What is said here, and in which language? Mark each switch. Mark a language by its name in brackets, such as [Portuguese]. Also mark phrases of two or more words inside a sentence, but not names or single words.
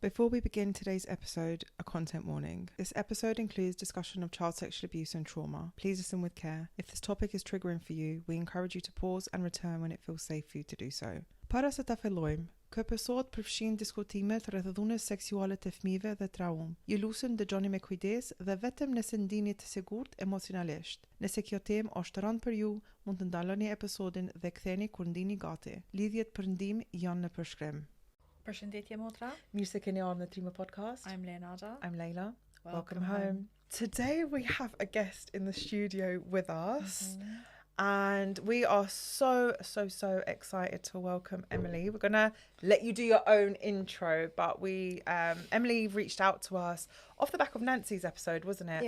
[English] Before we begin today's episode, a content warning. This episode includes discussion of child sexual abuse and trauma. Please listen with care. If this topic is triggering for you, we encourage you to pause and return when it feels safe for you to do so. [Albanian] Para se ta fillojmë, ky episod përfshin diskutimet rreth dhunës seksuale të fëmijëve dhe traumë. Ju lutem dëgjoni me kujdes dhe vetëm nëse ndini të sigurt emocionalisht. Nëse kjo temë është rënd për ju, mund të ndaloni episodin dhe ktheni kur ndini gati. Lidhjet për ndihmë janë në përshkrim. Përshëndetje motra. Mirë se keni ardhur në Trime podcast. [English] I'm Leonarda. I'm Lejla. Welcome home. Today we have a guest in the studio with us. And we are so excited to welcome Emily. We're gonna let you do your own intro, but Emily reached out to us off the back of Nancy's episode, wasn't it?